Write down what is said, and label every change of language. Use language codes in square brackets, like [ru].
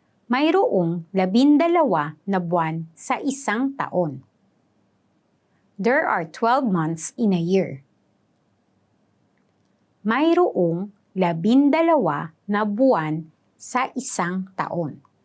[tl] Mayroong 12 na buwan sa isang taon. [en] There are 12 months in a year. [tl] Mayroong 12 na buwan sa isang taon.